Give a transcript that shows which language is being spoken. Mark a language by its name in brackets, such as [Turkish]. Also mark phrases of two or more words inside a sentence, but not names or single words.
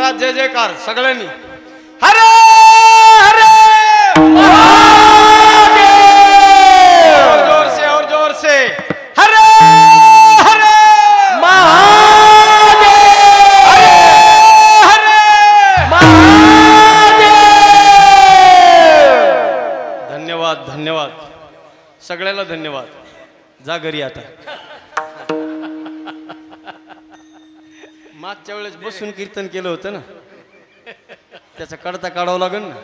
[Marathi] जय जयकार सगळ्यांनी. [Hindi] हरे हरे जोर से और जोर से हरे हरे महादेव हरे महादेव. [Marathi] धन्यवाद धन्यवाद सगळ्याला धन्यवाद. जा घरी आता. मागच्या वेळेस बसून कीर्तन केलं होतं ना, त्याचा कडता काढावं लागेल ना.